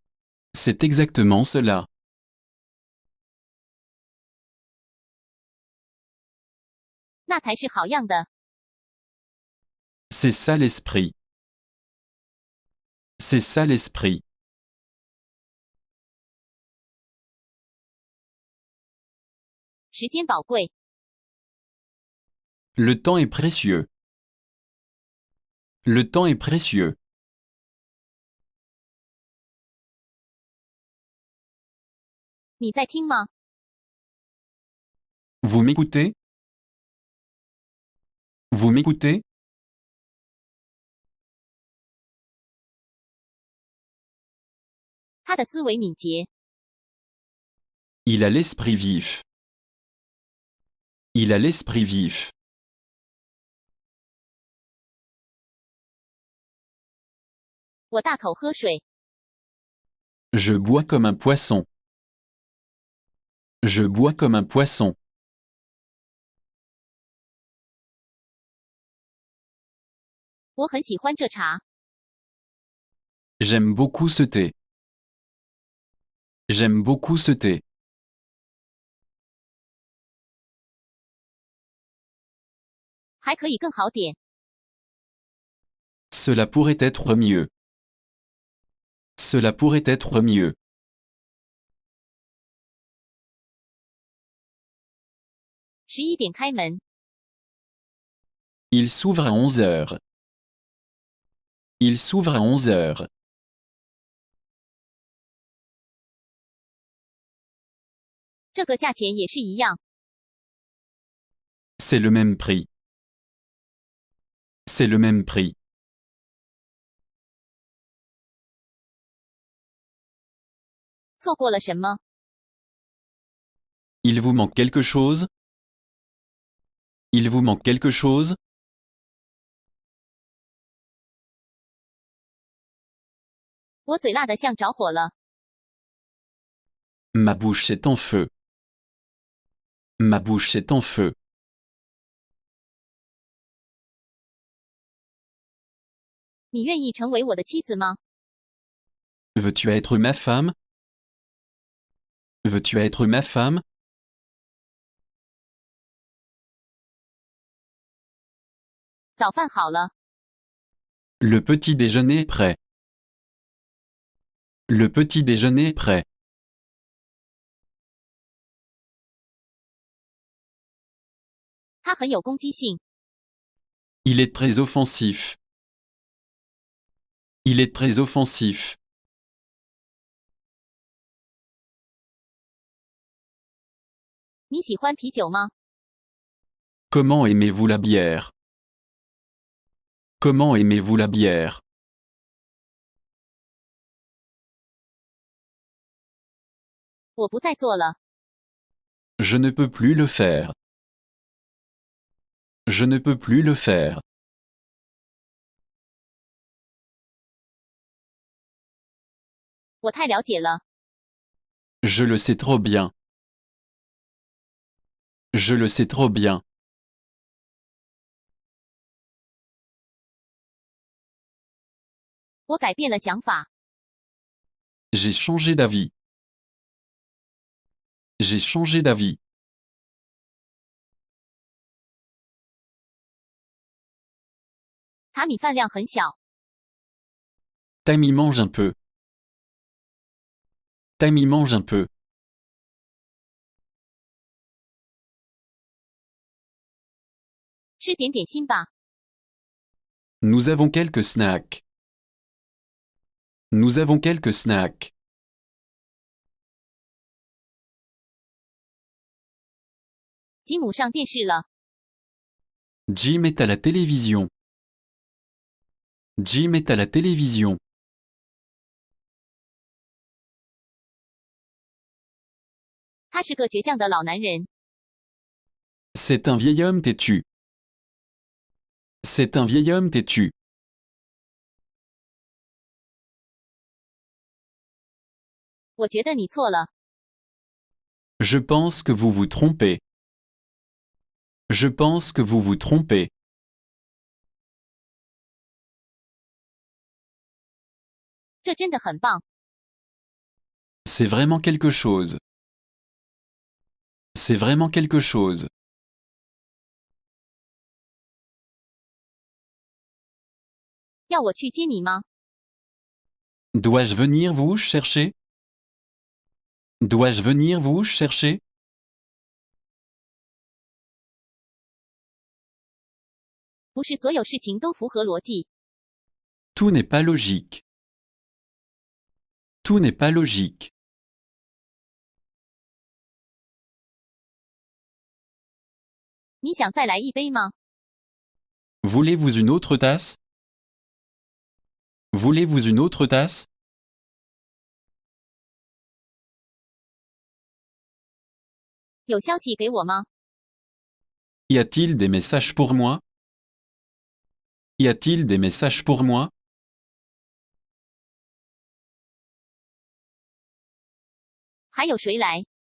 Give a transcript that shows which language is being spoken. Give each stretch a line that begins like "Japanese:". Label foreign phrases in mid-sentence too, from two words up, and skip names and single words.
French: C'est exactement cela.
Chinese: 那才是好样的。
French: C'est ça l'esprit. C'est ça l'esprit.
Chinese: 时间宝贵，
French: Le temps est précieux. Le temps est précieux.
Chinese: 你在听吗？
French: Vous m'écoutez? Vous m'écoutez?
Chinese: 他的思维敏捷，
French: Il a l'esprit vif. Il a l'esprit vif.
Chinese: 我大口喝水，
French: Je bois comme un poisson. Je bois comme un poisson.
Chinese: 我很喜欢这茶。
French: J'aime beaucoup ce thé. J'aime beaucoup ce thé.
Chinese: 还可以更好点。
French: Cela pourrait être mieux. Cela pourrait être mieux.
Chinese: 11 点开门，
French: Il s'ouvre à 11 heures. Il s'ouvre à 11 heures.
Chinese: 这个价钱也是一样。
French: C'est le même prix. C'est le même prix.
Chinese: 错过了什么？
French: Il vous manque quelque chose? Il vous manque quelque chose?
Chinese: 我嘴辣得像着火了。
French: Ma bouche est en feu. Ma bouche est en feu.
Chinese: 你愿意成为我的妻子吗？
French: Veux-tu être ma femme? Veux-tu être ma femme?
Chinese: 早饭好了，
French: Le petit déjeuner est prêt. Le petit déjeuner est prêt.
Chinese: 他很有攻击性。
French: Il est très offensif. Il est très offensif.
Chinese: 你喜欢啤酒吗？
French: Comment aimez-vous la bière? Comment aimez-vous la bière?
Chinese: 我不再做了。
French: Je ne peux plus le faire. Je ne peux plus le faire.
Chinese: 我太了解了。
French: Je le sais trop bien. Je le sais trop bien.
Chinese: 我改变了想法。
French: J'ai changé d'avis. J'ai changé d'avis.
Chinese: 塔米饭量很小。
French: Tammy mange un peu. Tammy mange un peu.
Chinese: 吃点点心吧。
French: Nous avons quelques snacks. Nous avons quelques snacks.
Chinese: 吉姆上电视了。
French: Jim est à la télévision. Jim est à la télévision.
Chinese: 他是个倔强的老男人。
French: C'est un vieil homme têtu. C'est un vieil homme têtu.
Chinese: 我觉得你错了。
French: Je pense que vous vous trompez. Je pense que vous vous trompez.
Chinese: 这真的很棒。
French: C'est vraiment quelque chose. C'est vraiment quelque chose.
Chinese: 要我去接你吗？
French: Dois-je venir vous chercher? Dois-je venir vous chercher?
Chinese: 不是所有事情都符合逻辑。
French: Tout n'est pas logique. Tout n'est pas logique.
Chinese: 你想再来一杯吗？
French: Voulez-vous une autre tasse? Voulez-vous une autre tasse?
Chinese: 有消息给我吗？
French: Y a-t-il des messages pour moi? Y a-t-il des messages pour moi?
Chinese: 还有谁来？